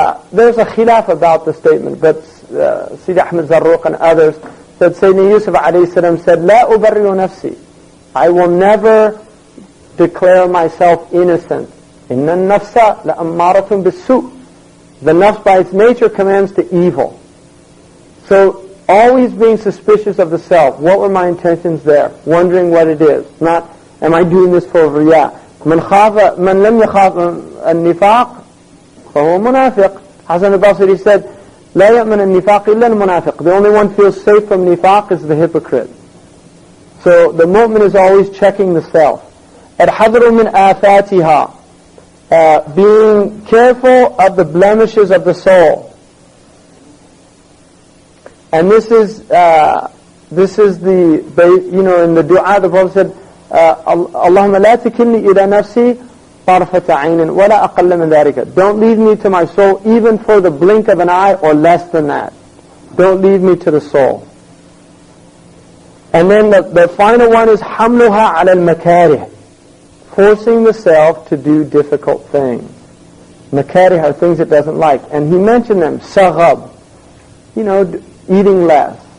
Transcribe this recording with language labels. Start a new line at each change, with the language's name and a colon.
English: There's a khilaf about the statement, but Sayyid Ahmed Zarruq and others said Sayyidina Yusuf alayhi salam said,
Arabic: لا أبرئ نفسي,
English: I will never declare myself innocent.
Arabic: إن النفس لأمارة بالسوء.
English: The nafs by its nature commands to evil. So always being suspicious of the self. What were my intentions there? Wondering what it is. Not, am I doing this for riya?
Arabic: من لم يخاف النفاق فهو منافق. Hasan al-Basri said, لا يأمن النفاق إلا المنافق.
English: The only one feels safe from nifaq is the hypocrite. So the mu'min is always checking the self.
Arabic: الحذر من آفاتها,
English: being careful of the blemishes of the soul. And this is the, in the dua the Prophet said,
Arabic: اللهم لا تكلني إلى نفسي طرفة عين ولا أقل من ذلك.
English: Don't leave me to my soul even for the blink of an eye or less than that. Don't leave me to the soul. And then the final one is
Arabic: حملها على المكاره,
English: forcing the self to do difficult things. Makarih are things it doesn't like. And he mentioned them. Saghab, eating less.